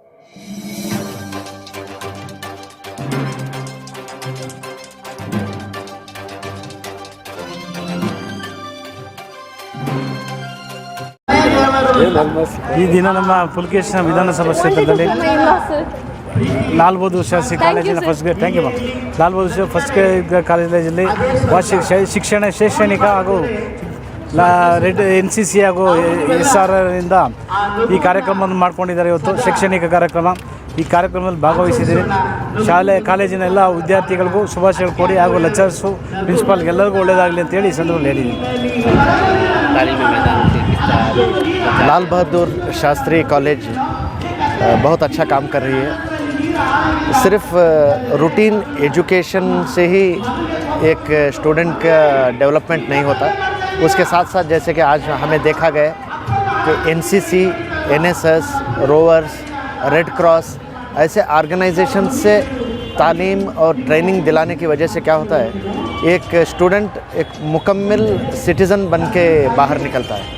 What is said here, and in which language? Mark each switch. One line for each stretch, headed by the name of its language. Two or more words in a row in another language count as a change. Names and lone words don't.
Kannada: ಈ ದಿನ ನಮ್ಮ ಪುಲಕೇಶಿನ ವಿಧಾನಸಭಾ ಕ್ಷೇತ್ರದಲ್ಲಿ ಲಾಲ್ ಬಹದ್ದೂರ್ ಶಾಸ್ತ್ರಿ ಕಾಲೇಜಿನ
English: first grade thank you ma'am
Kannada: ಲಾಲ್ ಬಹದ್ದೂರ್
English: first grade
Kannada: ಕಾಲೇಜಲ್ಲಿ ಶಿಕ್ಷಣ ಶೈಕ್ಷಣಿಕ ಹಾಗೂ NCC ಹಾಗೂ SR ಇಂದ ಈ ಕಾರ್ಯಕ್ರಮವನ್ನು ಮಾಡ್ಕೊಂಡಿದ್ದಾರೆ. ಇವತ್ತು ಶೈಕ್ಷಣಿಕ ಕಾರ್ಯಕ್ರಮ. ಈ ಕಾರ್ಯಕ್ರಮದಲ್ಲಿ ಭಾಗವಹಿಸಿದ್ದೀರಿ. ಕಾಲೇಜಿನ ಎಲ್ಲ ವಿದ್ಯಾರ್ಥಿಗಳಿಗೂ ಶುಭಾಶಯಗಳು ಕೊಡಿ ಹಾಗೂ ಲೆಕ್ಚರ್ಸು ಪ್ರಿನ್ಸಿಪಾಲ್ಗೆಲ್ಲರಿಗೂ ಒಳ್ಳೆಯದಾಗಲಿ ಅಂತೇಳಿ ಈ ಸಂದರ್ಭದಲ್ಲಿ ಹೇಳಿದ್ದೀನಿ.
Hindi: लाल बहादुर शास्त्री कॉलेज बहुत अच्छा काम कर रही है. सिर्फ
English: routine education
Hindi: से ही एक स्टूडेंट का डेवलपमेंट नहीं होता. उसके साथ साथ जैसे कि आज हमें देखा गया कि NCC, NSS, रोवर्स,
English: Red Cross
Hindi: ऐसे ऑर्गेनाइजेशन से तालीम और ट्रेनिंग दिलाने की वजह से क्या होता है, एक स्टूडेंट एक मुकम्मल सिटीज़न बन के बाहर निकलता है.